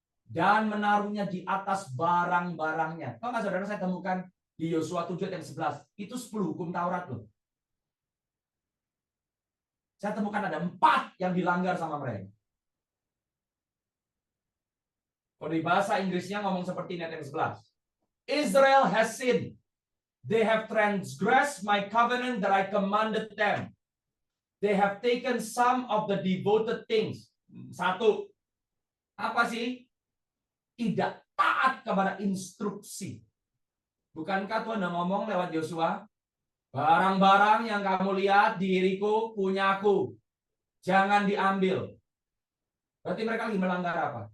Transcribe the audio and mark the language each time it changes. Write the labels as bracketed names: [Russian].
[Indonesian] Dan menaruhnya di atas barang-barangnya. Tahu nggak saudara, saya temukan di Yosua 7 ayat 11. Itu 10 hukum Taurat loh. Saya temukan ada 4 yang dilanggar sama mereka. Kalau di bahasa Inggrisnya ngomong seperti ini ayat yang 11. [English] Israel has sinned. They have transgressed my covenant that I commanded them. They have taken some of the devoted things. [Indonesian] 1. Apa sih? Tidak taat kepada instruksi. Bukankah Tuhan udah ngomong lewat Yosua? Barang-barang yang kamu lihat diriku, punyaku. Jangan diambil. Berarti mereka lagi melanggar apa?